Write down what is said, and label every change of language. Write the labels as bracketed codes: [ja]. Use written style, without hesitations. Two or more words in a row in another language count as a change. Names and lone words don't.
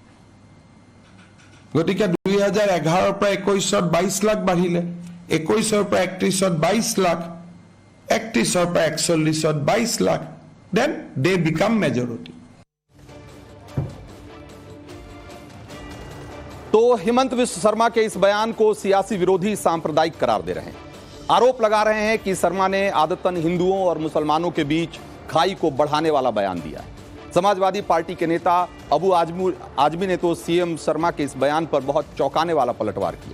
[as] গতিকে 2011 ৰ পৰা 21ত 22 লাখ বাঢ়িলে 21 ৰ পৰা 31ত 22 লাখ 31 ৰ পৰা 41ত 22 লাখ [en] then they became majority. [hi] तो हिमंत बिश्व शर्मा के इस बयान को सियासी विरोधी सांप्रदायिक करार दे रहे हैं। आरोप लगा रहे हैं कि शर्मा ने आदतन हिंदुओं और मुसलमानों के बीच खाई को बढ़ाने वाला बयान दिया है। समाजवादी पार्टी के नेता अबू आजमी ने तो सीएम शर्मा के इस बयान पर बहुत चौंकाने वाला पलटवार किया।